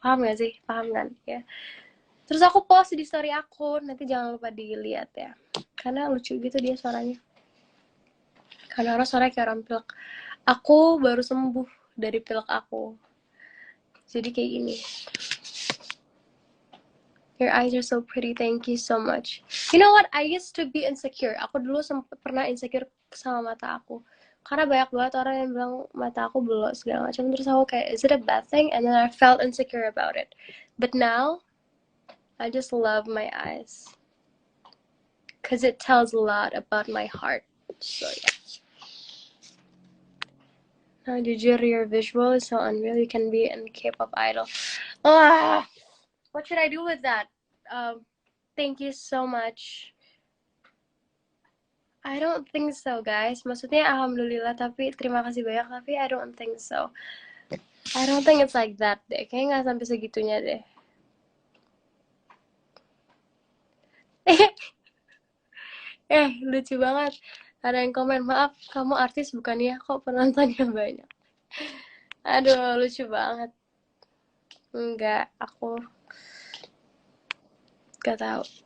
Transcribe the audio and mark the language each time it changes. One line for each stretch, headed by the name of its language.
Indonesian: Paham gak sih? Paham kan? Ya. Terus aku post di story aku, nanti jangan lupa dilihat ya. Karena lucu gitu dia suaranya. Karena orang suaranya kayak orang pilek. Aku baru sembuh dari pilek aku. Jadi kayak gini.
English: Your eyes are so pretty, thank you so much. You know what? I used to be insecure.
Indonesian: Aku dulu pernah insecure sama mata aku. Karena banyak banget orang yang bilang mata aku belok segala macam. Terus aku kayak,
English: is it a bad thing? And then I felt insecure about it. But now, I just love my eyes. Because it tells a lot about my heart. So yeah. Now,
Indonesian: jujur,
English: your visual is so unreal. You can be in K-pop idol. What should I do with that? Thank you so much. I don't think so, guys.
Indonesian: Maksudnya alhamdulillah, tapi terima kasih banyak. Tapi
English: I don't think so. I don't think it's like that
Indonesian: deh. Kayaknya nggak sampai segitunya deh. Lucu banget. Ada yang komen, maaf, kamu artis bukan ya? Kok penontonnya banyak? Aduh, lucu banget. Enggak, aku gak tahu.